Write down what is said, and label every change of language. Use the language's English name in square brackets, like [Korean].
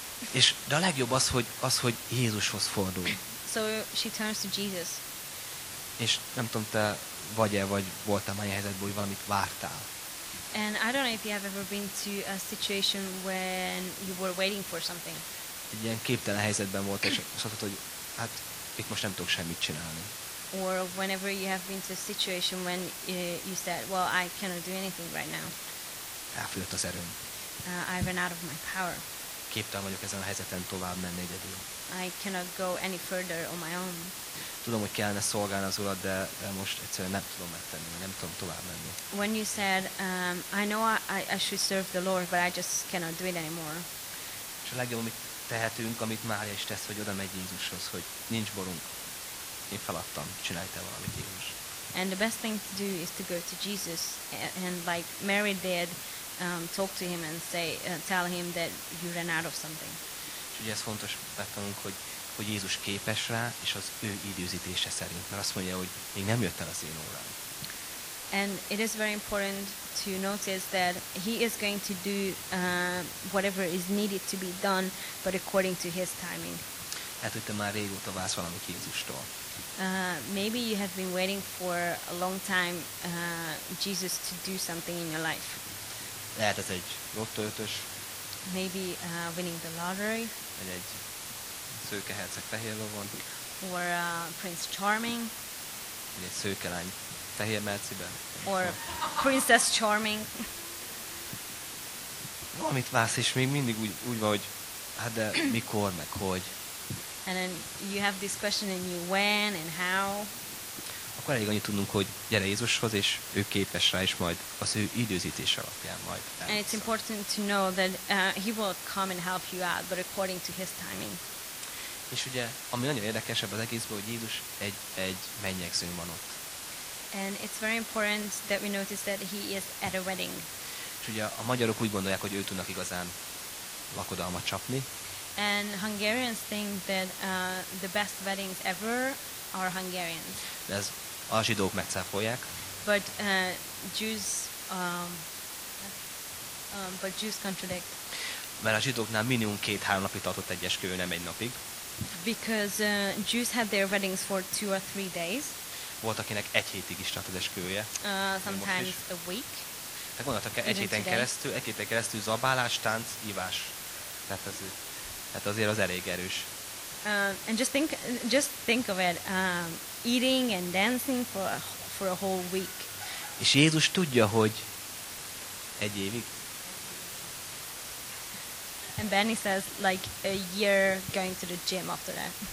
[Hungarian] És de a legjobb az, hogy Jézushoz fordul. [English] So she turns to Jesus. [Hungarian] És nem tudom, te vagy-e, vagy voltál már ilyen helyzetben, hogy valamit vártál. [English] And I don't know if you have ever been to a situation when you were waiting for something. [Hungarian] Egy ilyen képtelen helyzetben volt, és azt mondtad, hogy hát itt most nem tudok semmit csinálni. [English] Or whenever you have been to a situation when you said, well, I cannot do anything right now. [Hungarian] Elfogyott az erőm. [English] I ran out of my power. [Hungarian] Képtelen vagyok ezen a helyzeten tovább menni egyedül. [English] I cannot go any further on my own. [Hungarian] Tudom, hogy kellene szolgálni az Urat, de most egyszerűen nem tudom megtenni, nem tudom tovább menni. [English] When you said, I know I should serve the Lord, but I just cannot do it anymore. [Hungarian] És a legjobb, amit tehetünk, amit Mária is tesz, hogy oda megy Jézushoz, hogy nincs borunk, én feladtam, csinálj te valamit, Jézus. [English] And the best thing to do is to go to Jesus, and like Mary did, talk to him and say, tell him that you ran out of something. [Hungarian] És ugye ez fontos, megtanulunk, hogy Jézus képes rá, és az ő időzítése szerint, mert azt mondja, hogy még nem jött el az én órám. [English] And it is very important to notice that he is going to do whatever is needed to be done, but according to his timing. [Hungarian] Hát, hogy te már régóta vársz valamit Jézustól. [English] Maybe you have been waiting for a long time Jesus to do something in your life. [Hungarian] Lehet ez egy lottóötös. [English] Maybe winning the lottery. [Hungarian] Vagy egy szőke herceg fehér lovon. [English] Or Prince Charming. [Hungarian] Vagy egy szőke lány Fehér Merciben. [English] Or Princess Charming. [Hungarian] Valamit vász, és még mindig úgy van, hogy hát de mikor, meg hogy. [English] And then you have this question in you, when and how. [Hungarian] Akkor elég annyit tudnunk, hogy gyere Jézushoz, és ő képes rá, és majd az ő időzítés alapján majd. [English] And it's important to know that he will come and help you out, but according to his timing. [Hungarian] És ugye, ami nagyon érdekesebb az egészben, hogy Jézus egy mennyegzőn van ott. [English] And it's very important that we notice that he is at a wedding. [Hungarian] És ugye a magyarok úgy gondolják, hogy ő tudnak igazán lakodalmat csapni. [English] And Hungarians think that the best weddings ever are Hungarians. [Hungarian] De ez a zsidók megcáfolják. [English] But Jews contradict. [Hungarian] Mert a zsidóknál minimum 2-3 napig tartott egy esküvő, nem egy napig. [English] Because Jews had their weddings for 2 or 3 days. [Hungarian] Volt, akinek egy hétig is tart az esküvője. [English] Sometimes a week. [Hungarian] Tehát gondoltak el, egy héten keresztül zabálás, tánc, ívás. Tehát azért az elég erős. [English] And just think of it, eating and dancing for a whole week. [Hungarian] És Jézus tudja, hogy egy évig. [English] And Benny says like a year going to the gym after that.